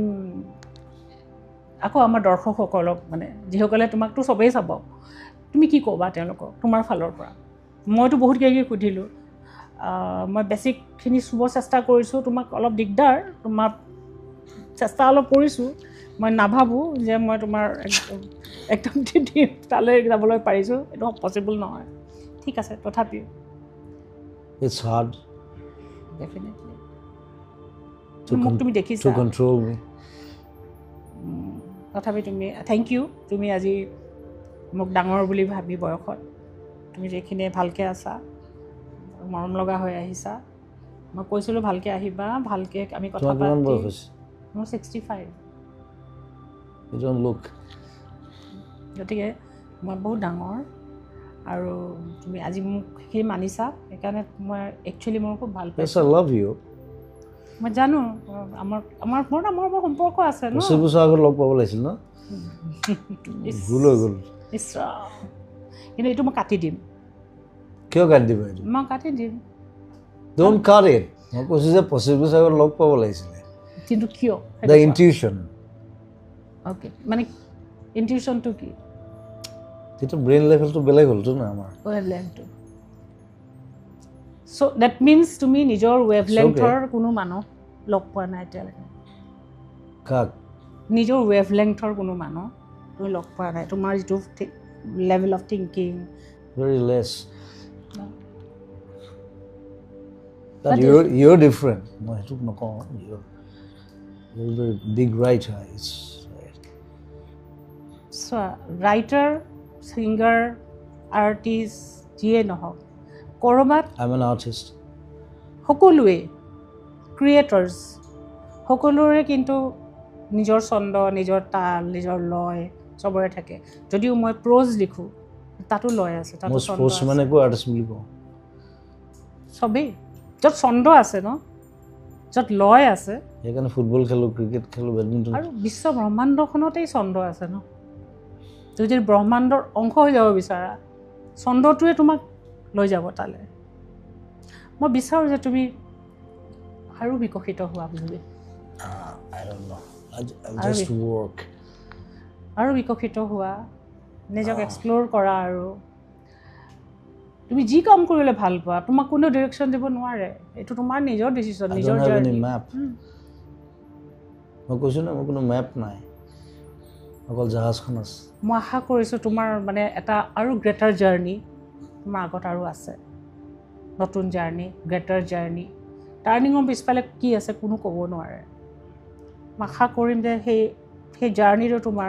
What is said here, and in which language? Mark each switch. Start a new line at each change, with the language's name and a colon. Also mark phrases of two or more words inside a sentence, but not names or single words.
Assamese: আকৌ আমাৰ দৰ্শকসকলক মানে যিসকলে তোমাকতো চবেই চাব তুমি কি ক'বা তেওঁলোকক তোমাৰ ফালৰ পৰা মইতো বহুত কিবা সুধিলোঁ মই বেছিকখিনি চুব চেষ্টা কৰিছোঁ তোমাক অলপ দিগদাৰ তোমাৰ চেষ্টা অলপ কৰিছোঁ মই নাভাবোঁ যে মই তোমাৰ একদম তালৈ যাবলৈ পাৰিছোঁ এইটো পচিবল নহয় ঠিক আছে তথাপিও
English: It's hard ডেফিনেটলি to
Assamese: মোক তুমি দেখিছা
English: control me.
Assamese: তথাপি তুমি
English: thank you
Assamese: তুমি আজি মোক ডাঙৰ বুলি ভাবি বয়সত তুমি যিখিনি ভালকৈ আছা মৰম লগা হৈ আহিছা মই কৈছিলোঁ ভালকৈ আহিবা ভালকৈ আমি কথা তোমাৰ কিমান বয়স পাতি হৈছে? মোৰ 65
English: You don't look.
Assamese: গতিকে মই বহুত ডাঙৰ আৰু তুমি আজি মোক সেইখিনি মানিছা সেইকাৰণে মই একচুৱেলি মোৰ খুব ভাল
English: Yes,
Assamese: পাইছোঁ
English: I love you.
Assamese: মই জানো আমাৰ মোৰ সম্পৰ্ক আছে ন 25 বছৰ আগত লগ পাব লাগিছিল ন ভুল হৈ গ'ল কিন্তু এইটো মই কাটি দিম কিয় কাটি দিবা এইটো মই কাটি দিম
English: Don't cut it.
Assamese: মই কৈছোঁ যে 25 বছৰ আগত লগ পাব লাগিছিলে কিন্তু কিয়
English: The intuition.
Assamese: অ'কে মানে ইনটিউশ্যনটো কি সেইটো
English: brain levelটো
Assamese: বেলেগ হ'লতো না আমাৰ
English: wavelengthটো so that means
Assamese: তুমি নিজৰ ৱেভলেংথৰ কোনো মানুহ লগ পোৱা নাই এতিয়ালৈকে কাক নিজৰ ৱেভলেংথৰ কোনো মানুহ তুমি লগ পোৱা নাই তোমাৰ যিটো
English: level of thinking very less But that you're different
Assamese: মই সেইটো নকওঁ
English: you're very big writer it's
Assamese: চোৱা
English: writer singer artist
Assamese: যিয়ে নহওক ক'ৰবাত
English: I'm an artist
Assamese: সকলোৱে ক্ৰিয়েটৰ্ছ সকলোৰে কিন্তু নিজৰ ছন্দ নিজৰ তাল নিজৰ লয় চবৰে থাকে যদিও মই প্ৰ'জ লিখোঁ তাতো লয় আছে তাতো মই ছন্দ স্পৰ্টছ আছে মানে একো আৰ্টিষ্ট বুলি কওঁ চবেই য'ত ছন্দ আছে ন য'ত লয় আছে সেইকাৰণে ফুটবল খেলোঁ ক্ৰিকেট খেলোঁ বেডমিণ্টন আৰু বিশ্ব ব্ৰহ্মাণ্ডখনতেই ছন্দ আছে ন তুমি যদি ব্ৰহ্মাণ্ডৰ অংশ হৈ যাব বিচাৰা ছন্দটোৱে তোমাক লৈ যাব তালৈ মই বিচাৰোঁ যে তুমি আৰু বিকশিত হোৱা বুলি
English: I don't know I just work
Assamese: আৰু বিকশিত হোৱা নিজক এক্সপ্ল'ৰ কৰা আৰু তুমি যি কাম কৰিলে ভাল পোৱা তোমাক কোনেও ডিৰেকশ্যন দিব নোৱাৰে এইটো তোমাৰ নিজৰ ডিচিশ্যন
English: I
Assamese: নিজৰ
English: don't have any জাৰ্নি
Assamese: map মই কৈছোঁ না মোৰ কোনো মেপ নাই অকল জাহাজখন আছে মই আশা কৰিছোঁ তোমাৰ মানে এটা আৰু
English: greater journey
Assamese: তোমাৰ আগত আৰু আছে নতুন জাৰ্নি
English: greater journey turningৰ
Assamese: পিছফালে কি আছে কোনো ক'ব নোৱাৰে মই আশা কৰিম যে সেই জাৰ্নিটো তোমাৰ